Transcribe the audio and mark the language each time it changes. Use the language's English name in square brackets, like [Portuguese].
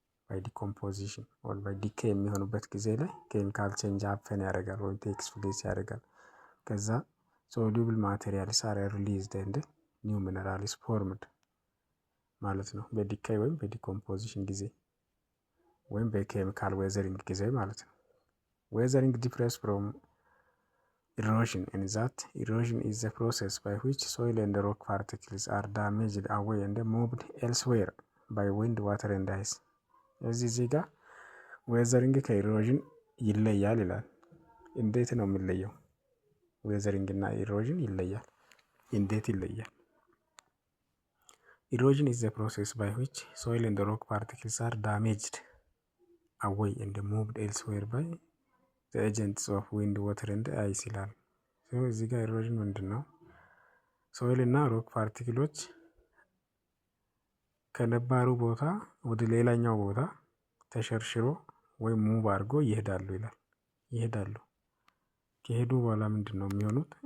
[English] By decomposition or by decay [Amharic] የሚሆኑበት ጊዜ ላይ ኬሚካል ቼንጅ ሀፕን ያደርጋል ወይም ቴክስ ፕሌስ ያደርጋል። ከዛ [English] soluble materials are released and new mineral is formed [Amharic] ማለት ነው። በዲካይ ወይም በዲኮምፖዚሽን ጊዜ ወይም በኬሚካል ዌዘሪንግ ጊዜ ማለት ነው። [English] Weathering differs from erosion in that erosion is the process by which soil and rock particles are damaged away and moved elsewhere by wind, water and ice. [Amharic] እዚህ ጋር ዌዘሪንግ ከኢሮዥን ይለያል ይላል። እንዴት ነው የሚለየው? ዌዘሪንግ እና ኢሮዥን ይለያል። እንዴት ይለያል? [English] Erosion is the process by which soil and rock particles are damaged away and moved elsewhere by the agents of wind, water and ice [Amharic] ይላል። እዚህ ጋር ኢሮዥን ምንድን ነው? ሶይል እና ሮክ ፓርቲክሎች ከነባሩ ቦታ ወደ ሌላኛው ቦታ ተሸርሽሮ ወይም ሙቭ አድርጎ ይሄዳሉ ይላል። ይሄዳሉ ከሄዱ በኋላ ምንድን ነው የሚሆኑት?